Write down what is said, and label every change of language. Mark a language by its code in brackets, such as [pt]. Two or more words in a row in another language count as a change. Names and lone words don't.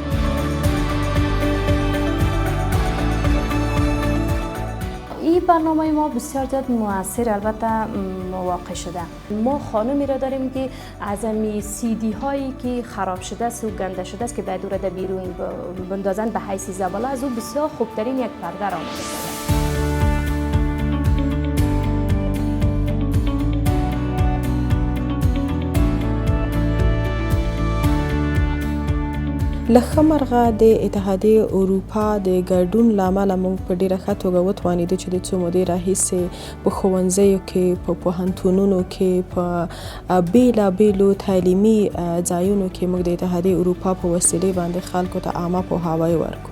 [fa] این برنامه ما بسیار زیاد مؤثر البته واقع شده. ما خانمی را داریم که از امی CD هایی که خراب شده است و گنده شده است که باید او را در بیرون بندازن به حیث زباله، از او بسیار خوبترین یک پرده را آماده شده. [ps] لکه مرغه د اتحادیه اروپا د ګډون لامل موږ په ډیره ښه توګه وتوانیدو چې د څو مودې راهیسې په ښوونځیو کې په پوهنتونونو کې په بیلابیلو تعلیمي ځایونو کې موږ د اتحادیه اروپا په وسیلې باندې خلکو ته عامه پوهاوی ورکو.